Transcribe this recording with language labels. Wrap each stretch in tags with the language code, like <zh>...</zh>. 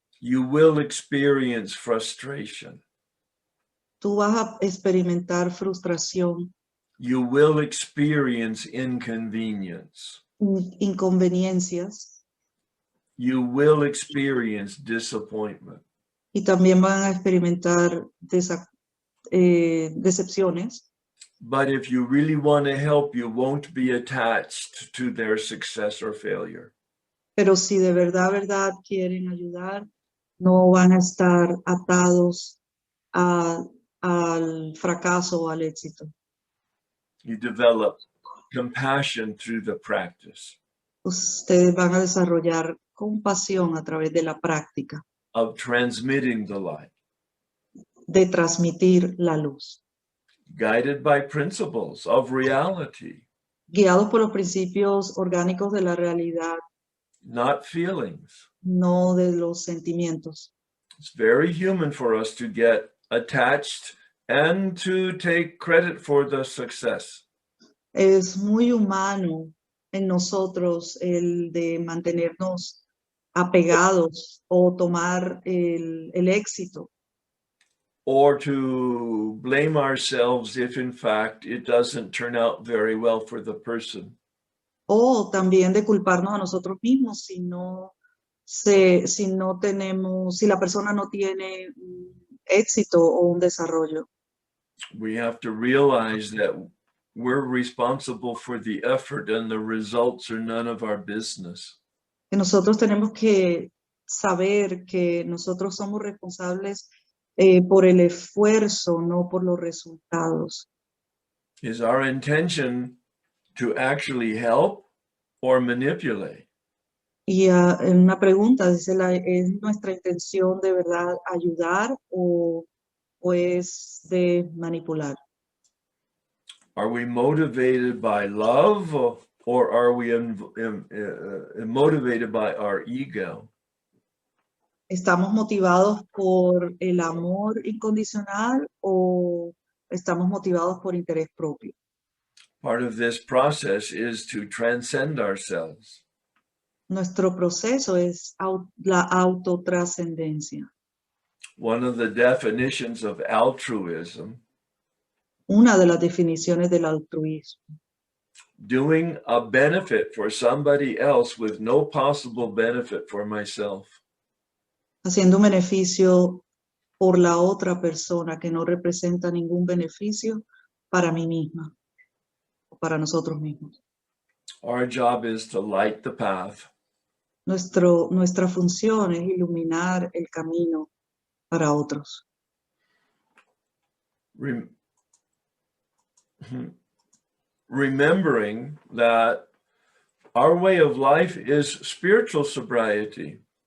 <en>You will experience frustration.</en> <es>Tú vas a experimentar frustración,</es> <en>You will experience inconvenience.</en> <es>inconveniencias,</es> <en>You will experience disappointment.</en> <es>y también van a experimentar decepciones.</es> <en>But if you really want to help, you won't be attached to their success or failure.</en> <es>Pero si de verdad quieren ayudar, no van a estar atados al fracaso o al éxito.</es> <en>You develop compassion through the practice</en> <es>Ustedes van a desarrollar compasión a través de la práctica</es> <en>of transmitting the light,</en> <es>de transmitir la luz,</es> <en>guided by principles of reality,</en> <es>guiados por los principios orgánicos de la realidad,</es> <en>not feelings.</en> <es>no de los sentimientos.</es> <en>It's very human for us to get attached and to take credit for the success.</en> <es>Es muy humano en nosotros el de mantenernos apegados o tomar el éxito,</es> <en>Or to blame ourselves if in fact it doesn't turn out very well for the person.</en> <es>o también de culparnos a nosotros mismos si la persona no tiene éxito o un desarrollo.</es> <en>We have to realize that we're responsible for the effort and the results are none of our business.</en> <es>Que nosotros tenemos que saber que nosotros somos responsables por el esfuerzo, no por los resultados.</es> <en>Is our intention to actually help or manipulate?</en> <es>Y en una pregunta dice, ¿es nuestra intención de verdad ayudar o es de manipular?</es> <en>Are we motivated by love or are we motivated by our ego?</en> <es>¿Estamos motivados por el amor incondicional o estamos motivados por interés propio?</es> <en>Part of this process is to transcend ourselves.</en> <es>Nuestro proceso es la autotrascendencia.</es> <en>One of the definitions of altruism</en> <es>una de las definiciones del altruismo.</es> <en>Doing a benefit for somebody else with no possible benefit for myself.</en> <es>Haciendo un beneficio por la otra persona que no representa ningún beneficio para mí misma o para nosotros mismos.</es> <en>Our job is to light the path,</en> <es>Nuestra función es iluminar el camino para otros.</es> <en>remembering that our way of life is spiritual sobriety.</en>